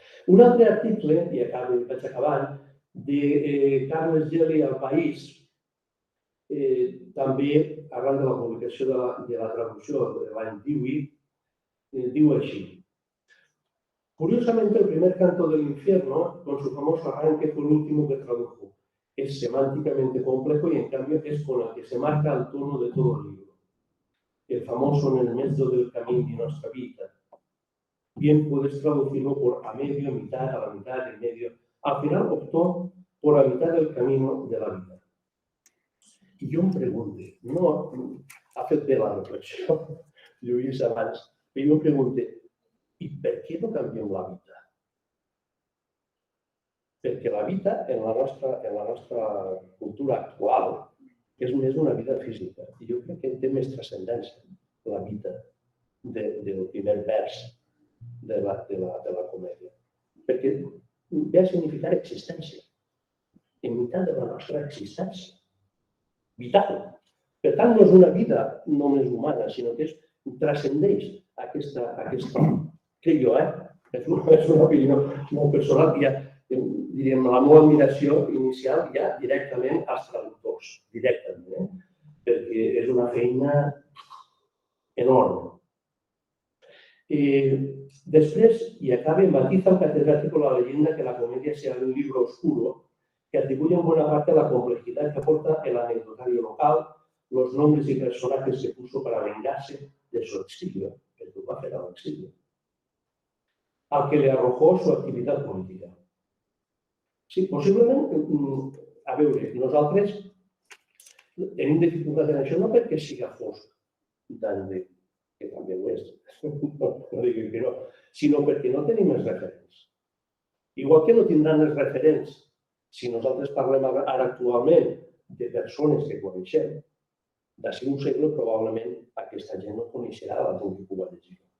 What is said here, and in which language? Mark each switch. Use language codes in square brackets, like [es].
[ca] Un altre article, i vaig acabant, de Carles Geli al País, també arran de la publicació de la traducció de l'any 18, diu així. [es] Curiosamente, el primer canto del infierno, con su famoso arranque, fue el último que tradujo. Es semánticamente complejo y, en cambio, es con el que se marca el tono de todo el libro. El famoso en el medio del camino de nuestra vida. Bien puedes traducirlo por a medio, mitad, a la mitad, en medio. Al final optó por la mitad del camino de la vida. [ca] I jo em pregunto, no ha fet bé la reflexió, Lluís, abans, però jo em pregunto, i per què no canviem l'hàbitat? Perquè l'hàbitat en la nostra cultura actual és més una vida física. I jo crec que té més transcendència l'hàbitat del primer vers de la comèdia. Perquè ve a significar existència, en meitat de la nostra existència. Vital. Per tant, no és una vida només humana, sinó que transcendeix aquesta crec jo, és una opinió molt personal, ja, diríem, la meva admiració inicial ja directament als traductors, directament, perquè és una feina enorme. Després, [es] y acabe, matiza el catedrático la leyenda que la comedia sea un libro oscuro que atribuye en buena parte la complejidad que aporta el anecdotario local, los nombres y personajes que puso para vengarse de su exilio, que el va a hacer al exilio, al que le arrojó su actividad política. [ca] Sí, possiblement, a veure, nosaltres tenim dificultat en això no perquè siga fosc, que també ho és, no digui que no, sinó perquè no tenim els referents. Igual que no tindran els referents, si nosaltres parlem ara actualment de persones que coneixem, d'ací un segle probablement aquesta gent no coneixerà la gent que ho va llegir.